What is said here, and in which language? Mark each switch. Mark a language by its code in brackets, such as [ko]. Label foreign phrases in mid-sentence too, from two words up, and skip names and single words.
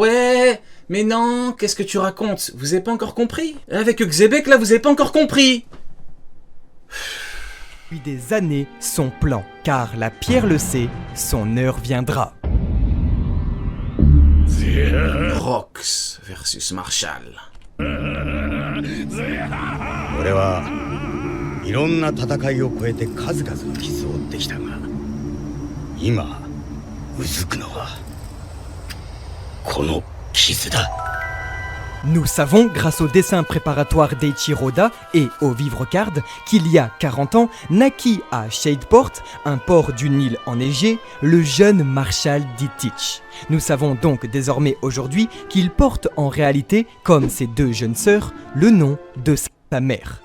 [fr] Ouais, mais non, qu'est-ce que tu racontes? Vous avez pas encore compris? Avec Xebec, là, vous avez pas encore compris? des années son plan, car la pierre le sait, son heure viendra. Rox versus Marshall. [ja] 俺はいろんな戦いを超えて数々の傷を負ってきたが今うずくのはこの傷だ。 [fr] Nous savons, grâce au dessin préparatoire d'Eiichiro Oda et au vivre card, qu'il y a 40 ans, naquit à Shadeport, un port d'une île enneigée, le jeune Marshall D. Teach. Nous savons donc désormais aujourd'hui qu'il porte en réalité, comme ses deux jeunes sœurs, le nom de sa mère.